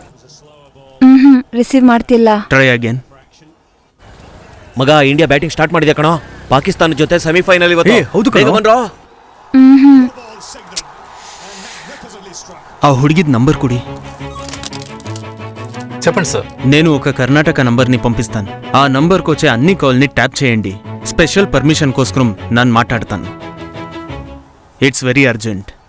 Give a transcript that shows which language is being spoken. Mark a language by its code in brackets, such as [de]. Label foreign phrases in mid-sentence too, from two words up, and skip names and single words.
[kn] ರಿಸೀವ್ ಮಾಡ್ತಿಲ್ಲ. [en] try again. [kn] ಮಗ, ಇಂಡಿಯಾ ಬ್ಯಾಟಿಂಗ್ ಸ್ಟಾರ್ಟ್ ಮಾಡಿದೆ ಕಣೋ. ಪಾಕಿಸ್ತಾನ ಜೊತೆ ಸೆಮಿಫೈನಲ್ ಇವತ್ತು. ಹೌದು ಬೇಗ ಬನ್ರೋ. ಆ ಹುಡುಗಿದ್ ನಂಬರ್ ಕೊಡಿ. [te] చెప్పండి సార్. నేను ఒక కర్ణాటక నంబర్ని పంపిస్తాను. ఆ నంబర్కి వచ్చే అన్ని కాల్ని ట్యాప్ చేయండి. స్పెషల్ పర్మిషన్ కోసం ನಾನು మాట్లాడతాను. [en] It's very urgent.